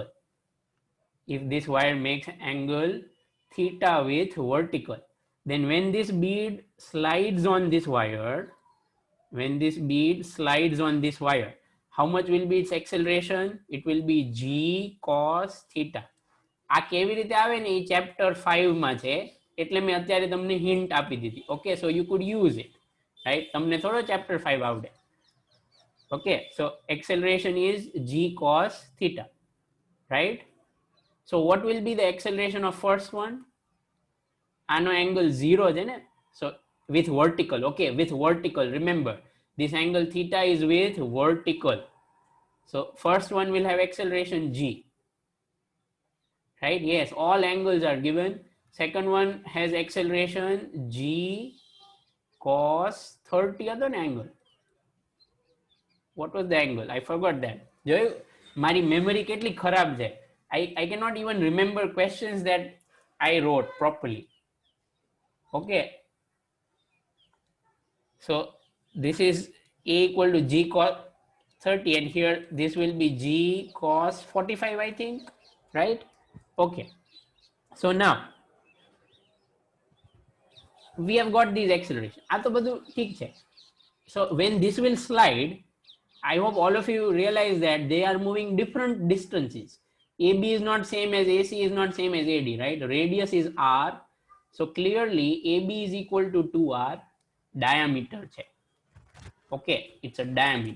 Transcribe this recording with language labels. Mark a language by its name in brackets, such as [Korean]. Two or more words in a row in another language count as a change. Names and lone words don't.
[English] If this wire makes angle theta with vertical, then when this bead slides on this wire, how much will be its acceleration? It will be g cos theta. [Gujarati] આ કેવી રીતે આવે ને એ ચેપ્ટર 5 માં છે, એટલે મેં અત્યારે તમને હિન્ટ આપી દીધી. [English] Okay, so you could use it, right? [Gujarati] તમને થોડો ચેપ્ટર 5 આવડે. [English] Okay, so acceleration is g cos theta, right? So what will be the acceleration of first one? [Gujarati] આનો angle 0 છે ને, [English] so with vertical. Okay, with vertical, remember this angle theta is with vertical, so first one will have acceleration g, right? Yes, all angles are given. Second one has acceleration g cos 30 other angle. What was the angle? I forgot that. [Gujarati] જોયું મારી memory કેટલી ખરાબ છે. [English] I cannot even remember questions that I wrote properly. Okay, so this is a equal to g cos 30, and here this will be g cos 45, I think, right? Okay, so now we have got these acceleration. [Gujarati] આ તો બધું ઠીક છે. [English] So when this will slide, I hope all of you realize that they are moving different distances. AB is not same as AC, is not same as AD, right? Radius is R, so clearly AB is equal to 2R. Diameter છે. Okay, it's a diameter.